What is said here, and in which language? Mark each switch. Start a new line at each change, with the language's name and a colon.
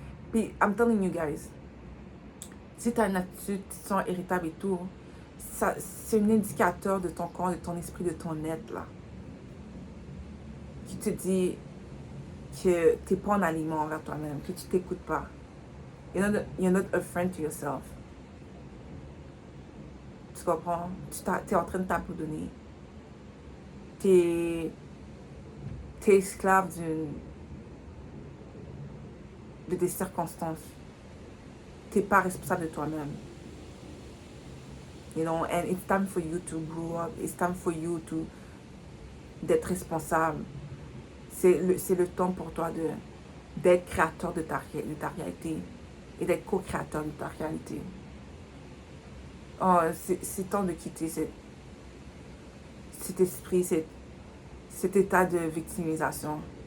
French: Puis,
English: I'm telling you guys,
French: si tu as une attitude, tu te sens irritable et tout, c'est un indicateur de ton corps, de ton esprit, de ton être, là. Qui te dit que tu n'es pas en aliment envers toi-même, que tu ne t'écoutes pas.
English: You're not a friend to yourself.
French: Tu comprends? Tu es en train de t'abandonner. Tu es esclave de tes circonstances. Tu n'es pas responsable de toi-même.
English: You know, and it's time for you to grow up. It's time for you to
French: d'être responsable. C'est le temps pour toi d'être créateur de ta réalité et d'être co-créateur de ta réalité. Oh, c'est temps de quitter cet esprit, cet état de victimisation.